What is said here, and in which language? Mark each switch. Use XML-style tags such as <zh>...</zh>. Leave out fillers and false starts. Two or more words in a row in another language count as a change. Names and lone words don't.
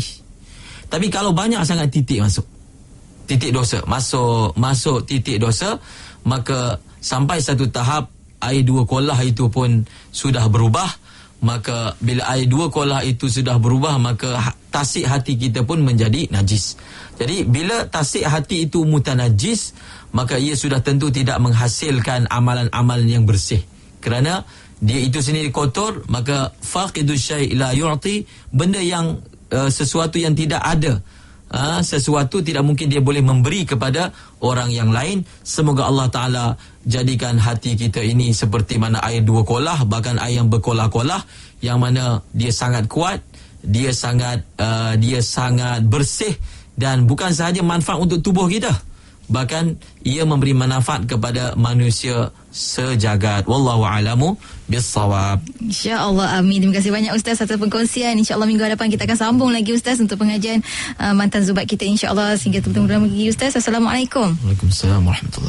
<ms>Tapi kalau banyak sangat titik dosa masuk titik dosa, maka sampai satu tahap air 2 kolah itu pun sudah berubah. Maka bila air 2 kolah itu sudah berubah, maka tasik hati kita pun menjadi najis. Jadi bila tasik hati itu mutanajis, maka ia sudah tentu tidak menghasilkan amalan-amalan yang bersih. Kerana dia itu sendiri kotor, maka</ms> <ar>فاقد الشيء لا يعطي,</ar> <ms>benda yang sesuatu yang tidak ada, sesuatu tidak mungkin dia boleh memberi kepada orang yang lain. Semoga Allah Ta'ala jadikan hati kita ini seperti mana air 2 kolah, bahkan air yang berkolah-kolah, yang mana dia sangat kuat, dia sangat bersih, dan bukan sahaja manfaat untuk tubuh kita, bahkan ia memberi manfaat kepada manusia sejagat.</ms> <ar>والله أعلم بالصواب. إن شاء الله، آمين.</ar> <ms>Terima kasih banyak Ustaz atas perkongsian.</ms> <ar>إن شاء الله</ar> <ms>minggu hadapan kita akan sambung lagi Ustaz untuk pengajian mantan zubat kita,</ms> <ar>إن شاء الله.</ar> <ms>Sehingga bertemu lagi Ustaz.</ms> <ar>السلام عليكم. وعليكم السلام ورحمة الله</ar>